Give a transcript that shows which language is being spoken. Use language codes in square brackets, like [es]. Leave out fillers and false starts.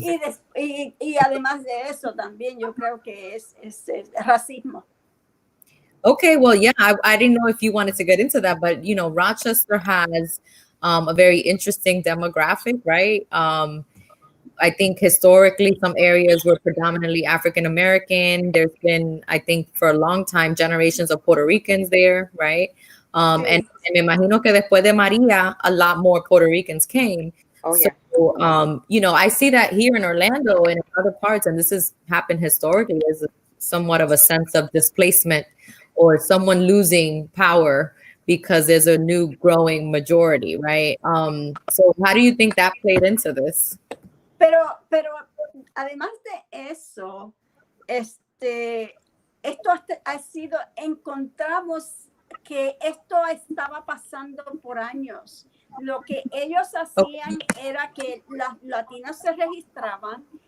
[es] y además de eso también yo creo que es racismo. [en] Okay, well, yeah, I didn't know if you wanted to get into that, but Rochester has a very interesting demographic, right? I think historically some areas were predominantly African American. There's been, I think, for a long time, generations of Puerto Ricans there, right? And [es] me imagino que después de Maria, [en] a lot more Puerto Ricans came. Oh, yeah. So, I see that here in Orlando and in other parts, and this has happened historically, as somewhat of a sense of displacement or someone losing power because there's a new growing majority, right? So how do you think that played into this? [es] Pero además de eso, esto ha sido, encontramos que esto estaba pasando por años. Lo que ellos hacían era que las latinas se registraban